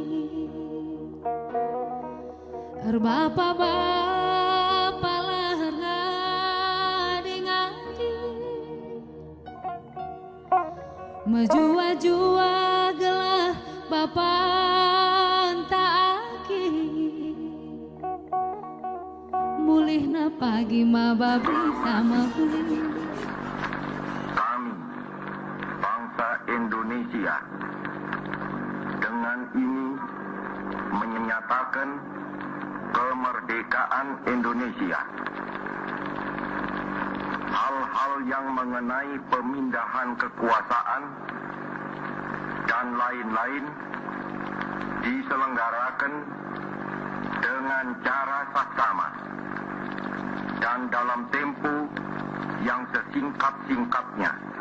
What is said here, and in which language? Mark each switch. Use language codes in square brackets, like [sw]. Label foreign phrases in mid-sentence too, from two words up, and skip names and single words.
[btx] bapa lahir ngadi-ngadi majua-jua gelap kapan taaki mulihna pagi maba berita mapulih. [id] Kami, bangsa Indonesia, dengan ini menyatakan kemerdekaan Indonesia. Hal-hal yang mengenai pemindahan kekuasaan dan lain-lain diselenggarakan dengan cara saksama dan dalam tempo yang sesingkat-singkatnya.